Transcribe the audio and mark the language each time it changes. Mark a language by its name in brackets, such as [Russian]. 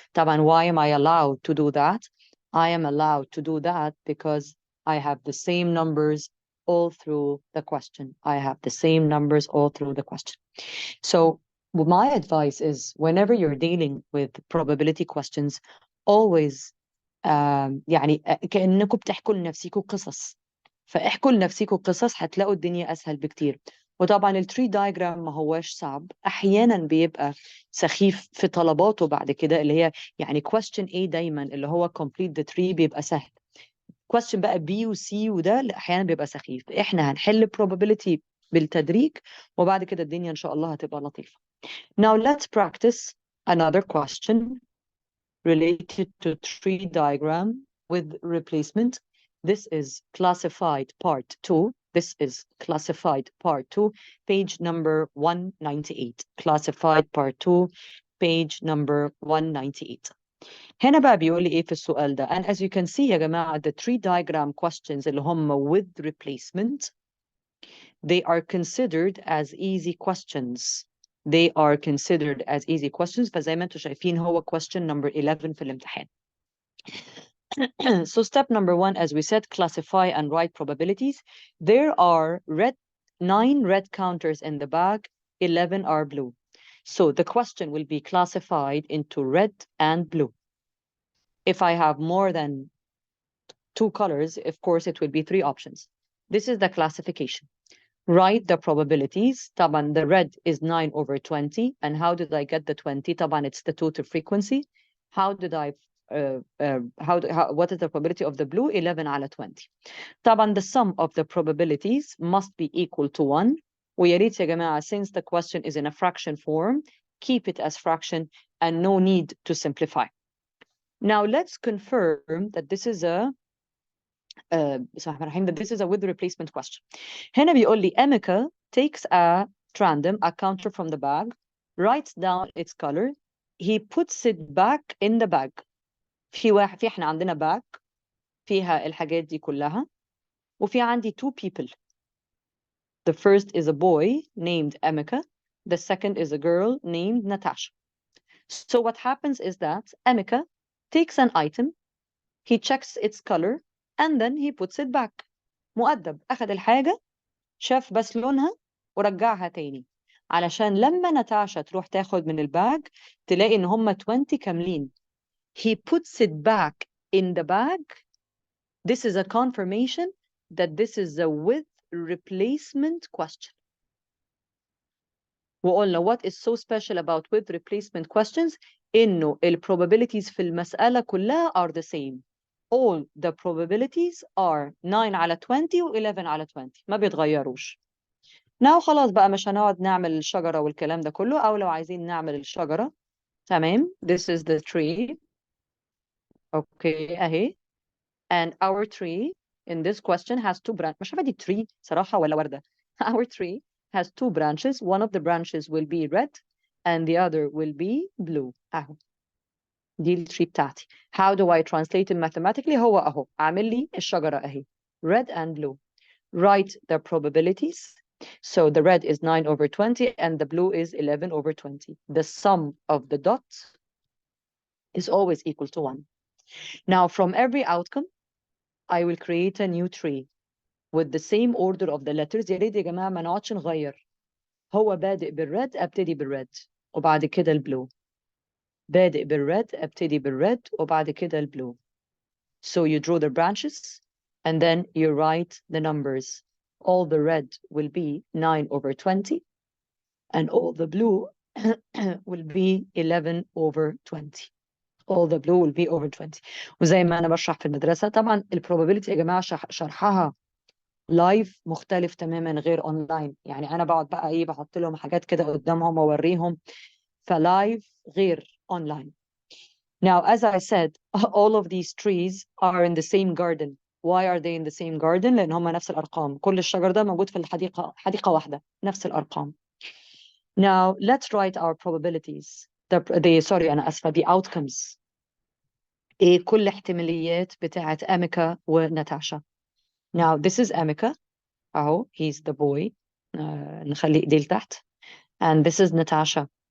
[English] طبعا why am I allowed to do that? I am allowed to do that because I have the same numbers all through the question. I have the same numbers all through the question. So my advice is whenever you're dealing with probability questions, always [Arabic] يعني كأنكم بتحكوا لنفسيكم قصص. فاحكوا لنفسيكم قصص هتلاقوا الدنيا أسهل بكتير. وطبعا التري دايجرام ما هواش صعب، أحيانا بيبقى سخيف في طلباته بعد كده اللي هي يعني [English] question A [Arabic] دايما اللي هو [English] complete the tree [Arabic] بيبقى سهل. question بقى B و C وده أحيانا بيبقى سخيف. إحنا هنحل probability بالتدريج وبعد كده الدنيا إن شاء الله هتبقى لطيفة. [English] Now let's practice another question related to tree diagram with replacement. This is classified part 2. This is classified part 2, page number 198. Classified part 2, page number 198. [Arabic] هنا بقى بيقول لي ايه في السؤال ده؟ [English] and as you can see [Arabic] يا جماعة [English] the three diagram questions [Arabic] اللي هم [English] with replacement they are considered as easy questions. They are considered as easy questions. [Arabic] فزي ما انتم شايفين هو question number 11 في الامتحان. [English] So step number 1, as we said, classify and write probabilities. There are 9 red counters in the bag, 11 are blue. So the question will be classified into red and blue. If I have more than 2 colors, of course, it will be 3 options. This is the classification. Write the probabilities. طبعا the red is 9 over 20. And how did I get the 20? طبعا it's the total frequency. How did I what is the probability of the blue? [Arabic] 11 على 20. [English] طبعا the sum of the probabilities must be equal to 1. [Arabic] ويا ريت يا جماعة, [English] since the question is in a fraction form, keep it as fraction and no need to simplify. Now let's confirm that this is a that this is a with replacement question. [Arabic] هنا بيقول لي [English] Emeka takes at random a counter from the bag, writes down its color, he puts it back in the bag. [Arabic] في احنا عندنا bag فيها الحاجات دي كلها وفي عندي 2 people. [English] The first is a boy named Emeka. The second is a girl named Natasha. So what happens is that Emeka takes an item, he checks its color, and then he puts it back. [Arabic] مؤدب أخذ الحاجة شاف بس لونها ورجعها تاني علشان لما ناتاشا تروح تاخد من الباج تلاقي إن هم 20 كاملين. [English] He puts it back in the bag. This is a confirmation that this is a with replacement question. وقلنا what is so special about with replacement questions إنه probabilities [Arabic] في المسألة كلها [English] are the same. All the probabilities are 9 على 20 و 11 على 20 ما بيتغيروش. [Arabic] Now خلاص بقى مش هنقعد نعمل الشجرة والكلام ده كله أو لو عايزين نعمل الشجرة تمام. [English] This is the tree. Okay أهي. And our tree in this question has 2 branches. [Arabic] مش عارفة دي tree صراحة ولا وردة. [English] Our tree has 2 branches. One of the branches will be red and the other will be blue. [Arabic] أهو. دي التري بتاعتي. [English] How do I translate it mathematically? [Arabic] هو أهو عامل لي الشجرة أهي. [English] Red and blue. Write the probabilities. So the red is 9 over 20 and the blue is 11 over 20. The sum of the dots is always equal to 1. Now from every outcome, I will create a new tree with the same order of the letters. [Arabic] يا ريت يا جماعة ما نقعدش نغير. هو بادئ بالريد أبتدي بالريد وبعد كده البلو. بادئ بالريد أبتدي بالريد وبعد كده البلو. [English] So you draw the branches and then you write the numbers. All the red will be 9 over 20 and all the blue will be 11 over 20. All the blue will be over 20. [Arabic] وزي ما أنا بشرح في المدرسة طبعا البروبابيلتي يا جماعة شرحها لايف مختلف تماما غير اونلاين. يعني انا بقعد بقى ايه بحط لهم حاجات كده قدامهم واوريهم فلايف غير اونلاين. [English] Now as I said all of these trees are in the same garden. Why are they in the same garden? [Arabic] لان هم نفس الارقام. كل الشجر ده موجود في الحديقة حديقة واحدة نفس الارقام. [English] Now let's write our probabilities. Sorry [Arabic] أنا أسفة [English] the outcomes. [Arabic] إيه كل احتماليات بتاعة أميكا وناتاشا. [English] Now this is Emeka. أهو he's the boy. [Arabic] نخلي إيديه لتحت. [English] And this is Natasha.